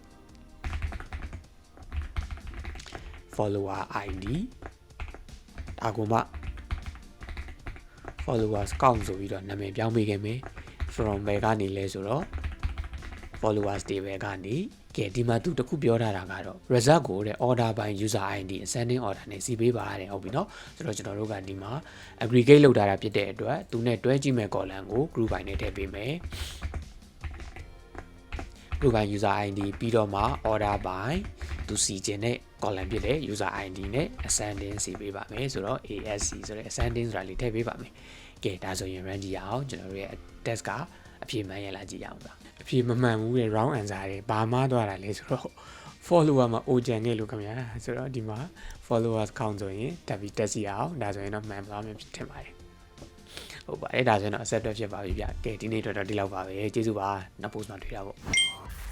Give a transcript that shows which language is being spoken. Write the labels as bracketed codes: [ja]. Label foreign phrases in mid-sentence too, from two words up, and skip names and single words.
[en] follower ID [my] ဒါကိုမှ [en] followers count [my] ဆိုပြီးတော့နာမည်ပြောင်းပေးခဲ့မယ်from ဘယ်ကနေလဲဆိုတော့ [en] followers table [my] ကနေကဲဒီမှာသူတခုပြောထားတာကတော့ result ကိုတဲ့ [en] order by user ID ascending order [my] နဲ့စီပေးပါတဲ့ဟုတ်ပြီเนาะဆိုတော့ကျွန်တော်တို့ကဒီမှာ aggregate လုပ်ထားတာဖြစ်တဲ့အတွက်သူနဲ့တွဲကြည့်မဲ့ column ကို [en] group by [my] နဲ့ထည့်ပေးမယ် [en] group by user ID [my] ပြီးတော့မှ [en] order by [my] သူစီခြင်းနဲ့ column ဖြစ်တဲ့ [en] user ID [my] နဲ့ ascending စီပေးပါမယ် ဆိုတော့ ASC ဆိုတဲ့ ascending ဆိုတာလေးထည့်ပေးပါမယ်ကဲဒါဆိုရင် run ကြည့်အောင်ကျွန်တော်တို့ရဲ့ test ကအဖြေမှန်ရလားကြည့်ရအောင်ပါအဖြေမမှန်ဘူးလေ [en] wrong answer [my] တွေဘာမှသွားတာလဲဆိုတော့ follower မှာ ojan နဲ့လို့ခင်ဗျာဆိုတော့ဒီမှာ [en] followers count [my] ဆိုရင်တက်ပြီး test ရအောင်ဒါဆိုရင်တော့မှန်ပါမယ်ထင်ပါတယ်ဟုတ်ပါတယ်ဒါဆိုရင်တော့ accept ဖြစ်ပါပြီဗျကဲဒီနေ့တော့ဒီလောက်ပါပဲကျေးဇူးပါနောက် post မှာတွေ့တာပေါ့